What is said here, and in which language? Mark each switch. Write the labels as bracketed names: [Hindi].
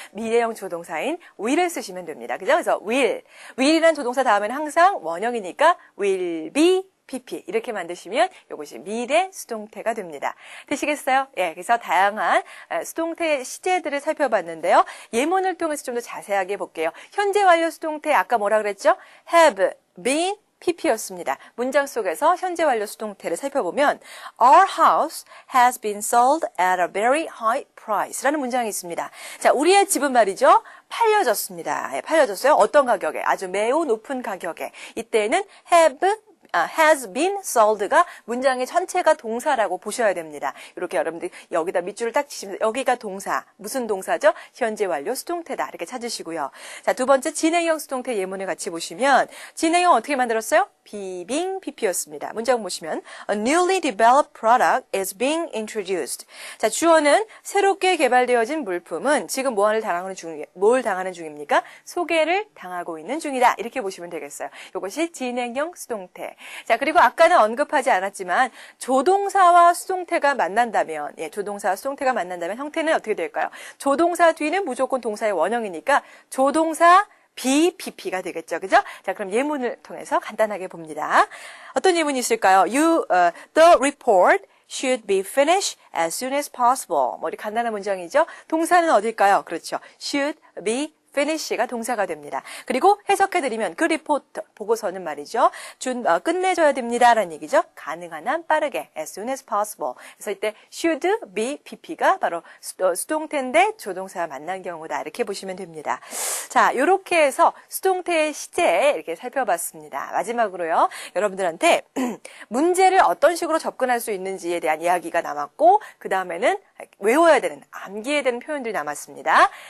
[Korean] 미래형 조동사인 will을 쓰시면 됩니다. 그죠? 그래서 will이라는 조동사 다음에는 항상 원형이니까 will be pp 이렇게 만드시면 이것이 미래 수동태가 됩니다. 되시겠어요? 예, 그래서 다양한 수동태 시제들을 살펴봤는데요. 예문을 통해서 좀 더 자세하게 볼게요. 현재 완료 수동태 아까 뭐라 그랬죠? [English] have been pp였습니다. [Korean] 문장 속에서 현재 완료 수동태를 살펴보면 [English] Our house has been sold at a very high price 라는 [Korean] 문장이 있습니다. 자, 우리의 집은 말이죠. 팔려졌습니다. 예, 팔려졌어요. 어떤 가격에? 아주 매우 높은 가격에. 이때는 has been sold가 문장의 전체가 동사라고 보셔야 됩니다. 이렇게 여러분들 여기다 밑줄을 딱 치시면서 여기가 동사, 무슨 동사죠? 현재 완료 수동태다. 이렇게 찾으시고요. 자, 두 번째 진행형 수동태 예문을 같이 보시면 진행형 어떻게 만들었어요? [English] being pp였습니다. [Korean] 문장 보시면 [English] A newly developed product is being introduced. [Korean] 자, 주어는 새롭게 개발되어진 물품은 지금 뭘 당하는 중입니까? 소개를 당하고 있는 중이다. 이렇게 보시면 되겠어요. 이것이 진행형 수동태. 자, 그리고 아까는 언급하지 않았지만 조동사와 수동태가 만난다면 조동사와 수동태가 만난다면 형태는 어떻게 될까요? 조동사 뒤는 무조건 동사의 원형이니까 조동사 be pp가 되겠죠. 그죠? 자, 그럼 예문을 통해서 간단하게 봅니다. 어떤 예문이 있을까요? [English] The report should be finished as soon as possible. [Korean] 뭐, 이렇게 간단한 문장이죠. 동사는 어딜까요? 그렇죠. should be finish가 동사가 됩니다. 그리고 해석해드리면 그 리포트 보고서는 말이죠. 끝내줘야 됩니다. 라는 얘기죠. 가능한 한 빠르게 [English] as soon as possible. [Korean] 그래서 이때 should be pp가 바로 수동태인데 조동사와 만난 경우다. 이렇게 보시면 됩니다. 자, 이렇게 해서 수동태의 시제 이렇게 살펴봤습니다. 마지막으로요. 여러분들한테 문제를 어떤 식으로 접근할 수 있는지에 대한 이야기가 남았고 그 다음에는 외워야 되는, 암기해야 되는 표현들이 남았습니다.